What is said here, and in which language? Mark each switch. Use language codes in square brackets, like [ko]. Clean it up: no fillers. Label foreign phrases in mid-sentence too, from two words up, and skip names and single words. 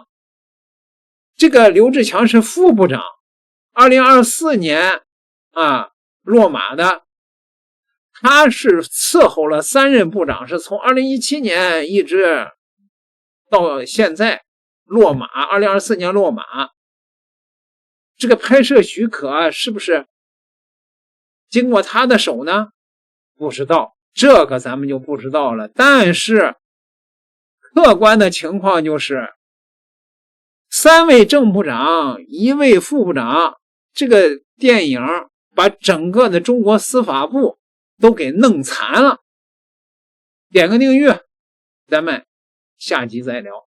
[zh] 这个刘志强是副部长，2024年落马的，他是伺候了3任部长，是从2017年一直到现在落马，2024年落马。这个拍摄许可是不是经过他的手呢？不知道，这个咱们就不知道了。但是客觀的情況就是3位正部長1位副部長，這個電影把整個的中國司法部都給弄殘了。點個訂閱，咱們下集再聊。